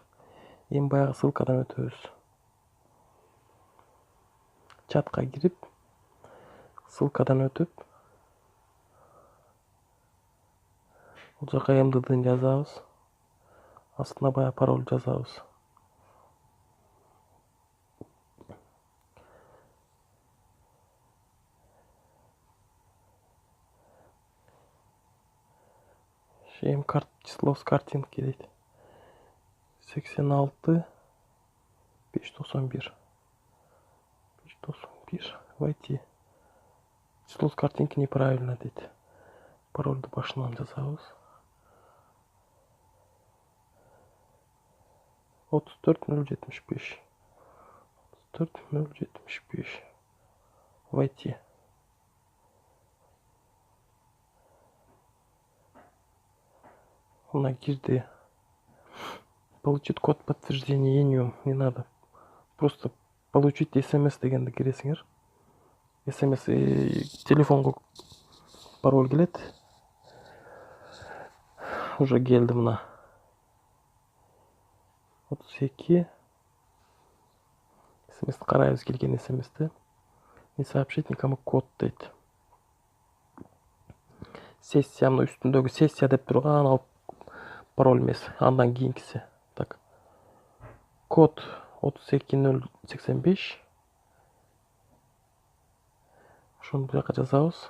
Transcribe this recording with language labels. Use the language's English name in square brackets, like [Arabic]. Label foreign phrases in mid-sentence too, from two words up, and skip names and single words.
[Kyrgyz] Эми баягы ссылкадан өтөбүз. Чатка кирип, ссылкадан өтүп, бул жака МДДни жазабыз. Астына баягы пароль жазабыз. [Russian] Число с картинки дейт. 86 591. 591. Войти. Число с картинки неправильно дейт. [Kyrgyz] Парольду башынан жазабыз. 34075. 34075. Войти. Она кирди. [Russian] Получить код подтверждения ениум. Не надо. Просто получить смс [Kyrgyz] дегенди киресиңер. смс телефонго пароль келет. Уже келди мына. 32. смс карайбыз, келген смсти. [Russian] Не сообщить никому код дейт. [Kyrgyz] Сессия, мына үстүндөгү сессия деп турган ал пароль эмес, андан кийинкиси. [Russian] Так. Код 32085. [Kyrgyz] Ошону бул жака жазабыз.